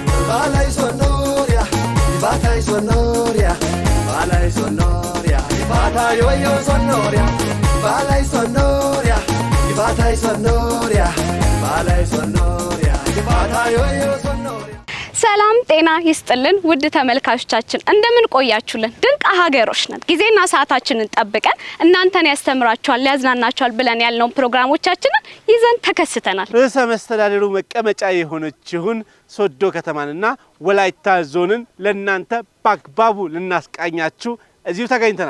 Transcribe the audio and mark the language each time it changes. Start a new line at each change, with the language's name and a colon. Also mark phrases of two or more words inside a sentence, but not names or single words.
Wolaytta: balai sonoria batai sonoria balai sonoria batai yo sonoria balai sonoria batai sonoria balai sonoria batai yo sonoria
Amharic: ሰላም ጤና ይስጥልን ውድ ተመልካቾቻችን እንደምን ቆያችሁልን ድንቅ ሀገሮች ነን ጊዜና ሰዓታችንን ጠብቀን እናንተን ያስተምራችኋል ያዝናናችኋል ብለን ያልነው ፕሮግራሞቻችንን ይዘን ተከስተናል ርዕሰ መስተዳድሩ መቀመጫ የሆነችውን ሶዶ ከተማንና ወላይታ ዞንን ለእናንተ በአግባቡ ልናስቃኛችሁ እዚሁ ተገኝተናል